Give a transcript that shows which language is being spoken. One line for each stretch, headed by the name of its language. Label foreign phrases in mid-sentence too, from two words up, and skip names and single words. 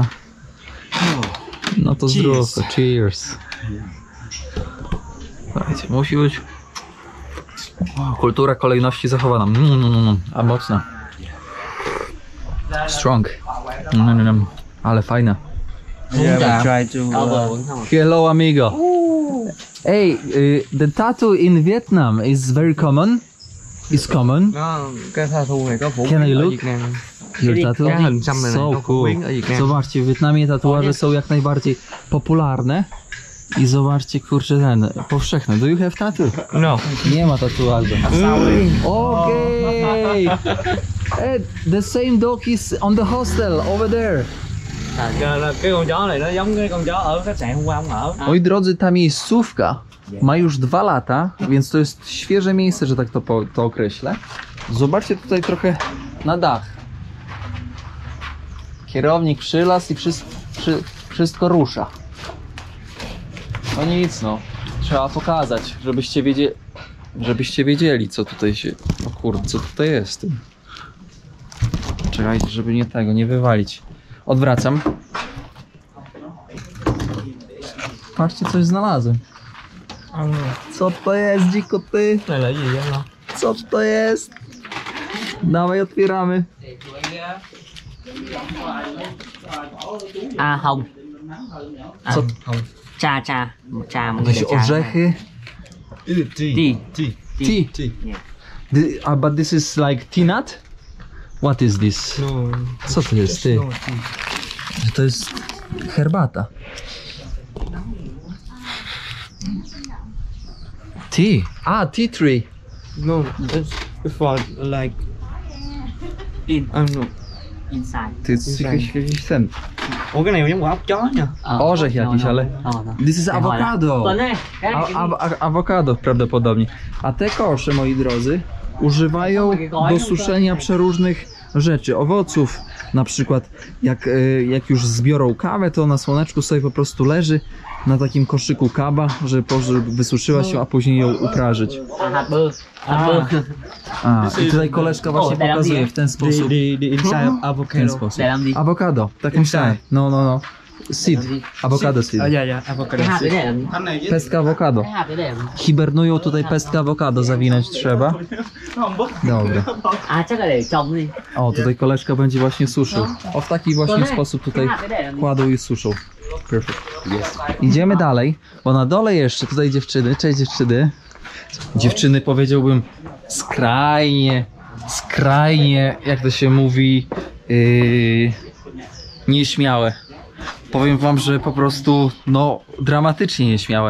Polish: No to zdrówko, cheers. Słuchajcie, musi być kultura kolejności zachowana. A mocna. Strong. Ale fajna.
English: Yeah, we try to. Hello, amigo. Hey, the tattoo in Vietnam is very common. It's common.
Vietnamese: Cái tattoo này có phổ
English: Can I
Vietnamese: biến ở
English: look?
Vietnamese: Việt Nam.
English: Your tattoo?
Vietnamese: Cái hình xăm này,
English: So
Vietnamese: nó phổ
English: cool.
Vietnamese: biến ở Việt Nam.
Polish: Zobaczcie, w Wietnamie tatuaże są jak najbardziej popularne. I zobaczcie, kurczę, ten, powszechne.
English: Do you have tattoo? No.
Polish: Nie ma tatuażu.
English: Okay. Hey, the same dog is on the hostel over there.
Vietnamese: Cái con chó này nó giống cái con chó ở khách sạn hôm qua ông ở.
Polish: Moi drodzy, ta miejscówka ma już 2 lata, więc to jest świeże miejsce, że tak to określę. Zobaczcie tutaj trochę na dach. Kierownik przylazł i wszystko rusza. No nic, no. Trzeba pokazać, żebyście wiedzieli, co tutaj się... O kurde, co tutaj jest. Czekajcie, żeby nie wywalić. Odwracam. Patrzcie, coś znalazłem. Co to jest, dziko ty?
Vietnamese: Này là gì vậy anh?
Polish: Co to jest? Dawaj, otwieramy.
Vietnamese: À hồng.
Polish: Co?
Vietnamese: Trà mọi người
Polish: Jakieś
Vietnamese: trà.
Polish: orzechy.
English: Tea. Tea. But this is like tea nut? What is this? No.
Polish: Co to jest, ty? To jest herbata.
English: Tea. Tea tree. No, it's for like. In. I don't know. Inside.
Polish: To jest jakiś ten.
Vietnamese: Ủa cái này giống quả ốc chó nha.
Polish: Orzech jakiś, ale...
English: This is awokado.
Vietnamese: Tuấn ơi, cái này
Polish: Awokado prawdopodobnie. A te kosze, moi drodzy, używają do suszenia przeróżnych rzeczy, owoców. Na przykład jak już zbiorą kawę, to na słoneczku sobie po prostu leży na takim koszyku kaba, żeby wysuszyła się, a później ją uprażyć.
Vietnamese: hạt bơ. Hạt bơ.
Polish: I tutaj koleżka właśnie pokazuje w ten sposób.
English: The inside of
Polish: W ten
English: avocado.
Polish: sposób.
Vietnamese: Để làm gì?
Polish: Awokado, tak myślałem. No. Seed. Awokado seed.
English: Yeah, avocado.
Vietnamese: Cái hạt đấy để làm gì?
Polish: Pestka awokado.
Vietnamese: Cái hạt đấy để làm gì?
Polish: Hibernują tutaj pestkę awokado, zawinąć trzeba. Dobra.
Vietnamese: À chắc là để trồng gì?
Polish: O, tutaj koleżka będzie właśnie suszył. O, w taki właśnie sposób tutaj
Vietnamese: Cái hạt đấy để làm gì?
Polish: kładą i suszą. Perfect. Idziemy dalej, bo na dole jeszcze tutaj dziewczyny. Cześć dziewczyny. Dziewczyny, powiedziałbym skrajnie, jak to się mówi, nieśmiałe. Powiem wam, że po prostu, no, dramatycznie nieśmiałe.